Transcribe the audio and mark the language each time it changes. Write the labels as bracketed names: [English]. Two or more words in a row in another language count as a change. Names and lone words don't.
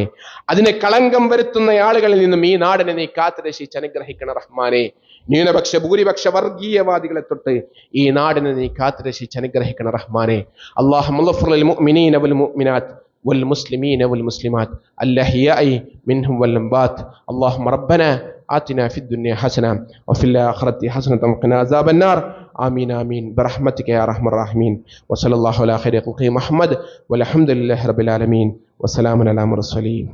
[Malayalam] അതിനെ കളങ്കം വരുത്തുന്ന ആളുകളിൽ നിന്നും ഈ നാടിനെ നീ കാത്തുരക്ഷിച്ച് അനുഗ്രഹിക്കണ റഹ്മാനെ. ന്യൂനപക്ഷ ഭൂരിപക്ഷ വർഗീയവാദികളെ തൊട്ട് ഈ നാടിനെ നീ കാത്തുരക്ഷിച്ച് അനുഗ്രഹിക്കണ റഹ്മാനെ. [Arabic] اللهم اغفر للمؤمنين والمؤمنات والمسلمين والمسلمات الأحياء منهم والأموات. اللهم ربنا آتنا في الدنيا حسنة وفي الآخرة حسنة وقنا عذاب النار. آمين آمين برحمتك يا أرحم الراحمين. وصلى الله على خير خلقه محمد والحمد لله رب العالمين. وسلام على المرسلين.